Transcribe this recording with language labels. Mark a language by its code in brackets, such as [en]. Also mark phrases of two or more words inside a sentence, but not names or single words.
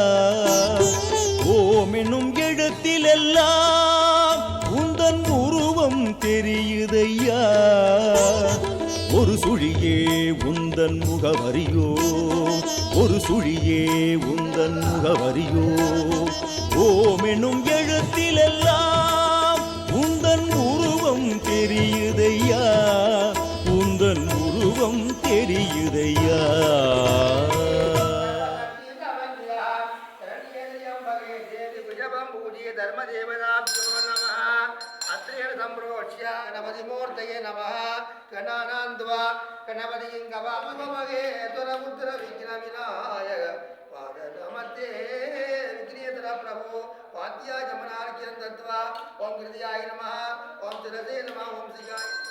[ta] ஓம் என்னும் எழுத்திலெல்லாம் உந்தன் உருவம் தெரியுதையா ஒரு சுழியே உந்தன் முகவரியோ ஒரு சுழியே உந்தன் முகவரியோ ஓம் என்னும் எழுத்திலெல்லாம் உந்தன் உருவம் தெரியுதையா உந்தன் உருவம் தெரியுதையா [sa] गणपतिमूर्तये नमः गणानान्त्वा गणपतिं गवामगे दुरमुद्र विघ्नविनायक पादनमते विघ्नेतर प्रभो वाद्याय जमनार्घ्यं दत्त्वा ओम कृत्याय नमः ओम तुलसे नमः ओम श्रीयाय